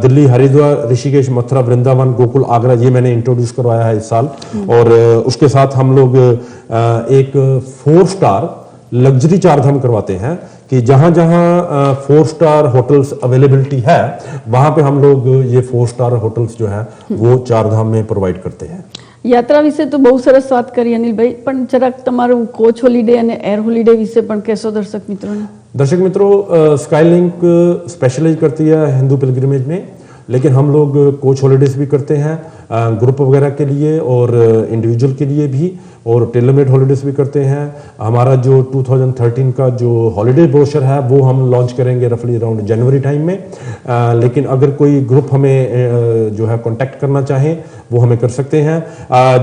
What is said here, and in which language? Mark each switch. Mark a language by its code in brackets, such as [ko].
[hi] दिल्ली, हरिद्वार, ऋषिकेश, मथुरा, वृंदावन, गोकुल, आगरा ये मैंने इंट्रोड्यूस करवाया है इस साल, और उसके साथ हम लोग एक 4 स्टार लग्जरी 4 धाम करवाते हैं कि जहां जहां 4 स्टार होटल्स अवेलेबिलिटी है वहां पे हम लोग ये 4 स्टार होटल्स जो है वो 4 धाम में प्रोवाइड करते हैं। [gu] યાત્રા વિશે તો બહુ સરસ વાત કરી અનિલભાઈ, પણ જરાક તમારું કોચ હોલિડે અને એર હોલિડે વિશે પણ કહેશો દર્શક મિત્રોને। [hi] दर्शक मित्रों, स्काईलिंक स्पेशलाइज करती है हिंदू पिलग्रिमेज में, लेकिन हम लोग कोच हॉलीडेज भी करते हैं ग्रुप वगैरह के लिए और इंडिविजुअल के लिए भी, और टेलर मेड हॉलीडेज भी करते हैं। हमारा जो 2013 का जो हॉलीडे ब्रोशर है वो हम लॉन्च करेंगे रफली अराउंड जनवरी टाइम में, लेकिन अगर कोई ग्रुप हमें जो है कांटेक्ट करना चाहे वो हमें कर सकते हैं।